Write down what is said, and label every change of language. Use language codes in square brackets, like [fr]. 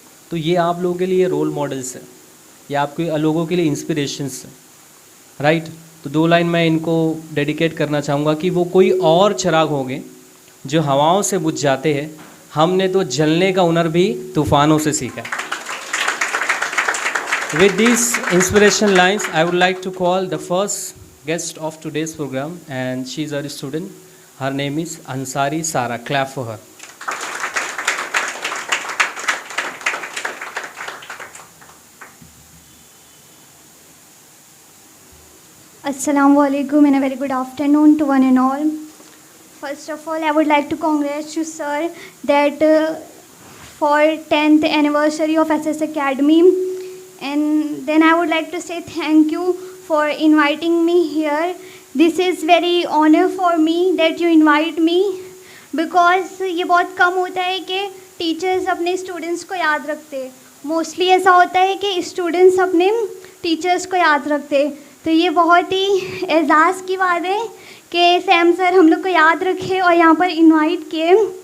[hi] तो ये आप लोगों के लिए रोल मॉडल्स है, ये आपके लोगों के लिए इंस्पिरेशंस है, राइट? तो 2 लाइन मैं इनको डेडिकेट करना चाहूँगा कि वो कोई और चिराग होंगे जो हवाओं से बुझ जाते हैं, हमने तो जलने का हुनर भी तूफ़ानों से सीखा है। [en] With these inspiration lines, I would like to call the first guest of today's program, and she is our student. Her name is Ansari Sara. Clap for her. Assalamu alaikum and a very good afternoon to one and all. First of all, I would like to congratulate you, sir, that for 10th anniversary of SS Academy. And then I would like to say thank you for inviting me here. This is very honor for me that you invite me because [hi] ये बहुत कम होता है कि teachers अपने students को याद रखते. Mostly ऐसा होता है कि स्टूडेंट्स अपने टीचर्स को याद रखते. तो ये बहुत ही एजाज़ की बात है कि सैम सर हम लोग को याद रखे और यहाँ पर इनवाइट किए.